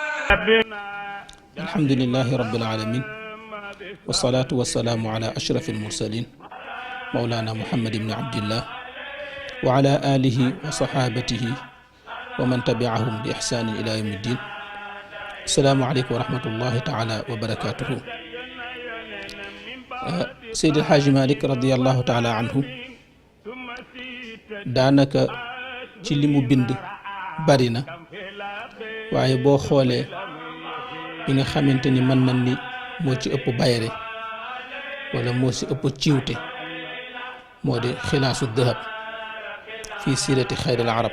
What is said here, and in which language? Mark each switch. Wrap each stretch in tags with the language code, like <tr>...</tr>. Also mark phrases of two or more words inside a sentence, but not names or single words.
<ar>الحمد لله رب العالمين والصلاة والسلام على أشرف المرسلين مولانا محمد بن عبد الله وعلى آله وصحابته ومن تبعهم بإحسان إلى يوم الدين. السلام عليكم ورحمة الله تعالى وبركاته.</ar> <wo>Seydi El Hadji Malick</wo> <ar>رضي الله تعالى عنه</ar> <wo>daanaka ci li mu bind bari na, waaye boo xoolee bi nga xamante ni mën nañ ni moo ci ëpp bayre wala moo ci ëpp ciwte moo di xilaasu dahab fii siirati xayril arab.</wo>